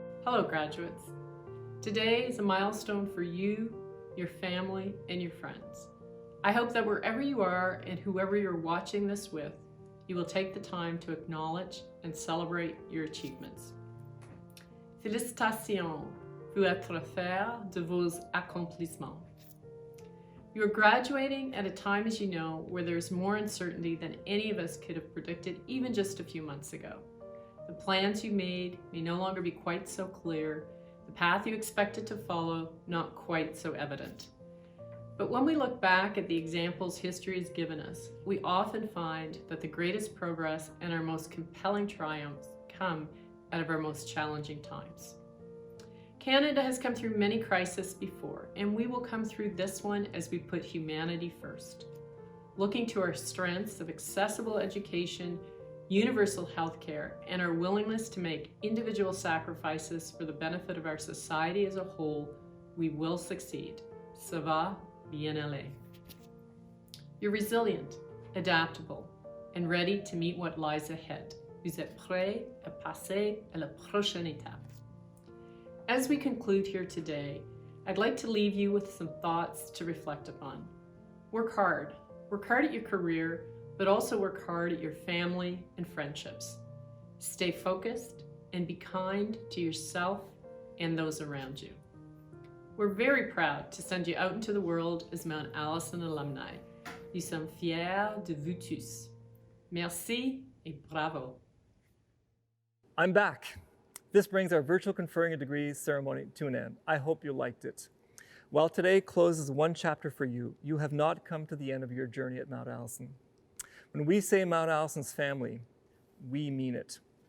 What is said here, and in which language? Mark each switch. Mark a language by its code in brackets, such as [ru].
[en] Hello, graduates. Today is a milestone for you, your family, and your friends. I hope that wherever you are and whoever you're watching this with, you will take the time to acknowledge and celebrate your achievements. [fr] Félicitations, vous êtes fiers de vos accomplissements. [en] You are graduating at a time, as you know, where there's more uncertainty than any of us could have predicted even just a few months ago. The plans you made may no longer be quite so clear, the path you expected to follow not quite so evident. But when we look back at the examples history has given us, we often find that the greatest progress and our most compelling triumphs come out of our most challenging times. Canada has come through many crises before, and we will come through this one as we put humanity first. Looking to our strengths of accessible education, universal healthcare, and our willingness to make individual sacrifices for the benefit of our society as a whole, we will succeed. [fr] Ça va bien aller. [en] You're resilient, adaptable, and ready to meet what lies ahead. [fr] Vous êtes prêts à passer à la prochaine étape. [en] As we conclude here today, I'd like to leave you with some thoughts to reflect upon. Work hard. Work hard at your career, but also work hard at your family and friendships. Stay focused and be kind to yourself and those around you. We're very proud to send you out into the world as Mount Allison alumni. [fr] Nous sommes fiers de vous tous. Merci et bravo. [en] I'm back. This brings our virtual conferring of degrees ceremony to an end. I hope you liked it. While today closes one chapter for you, you have not come to the end of your journey at Mount Allison. When we say Mount Allison's family, we mean it.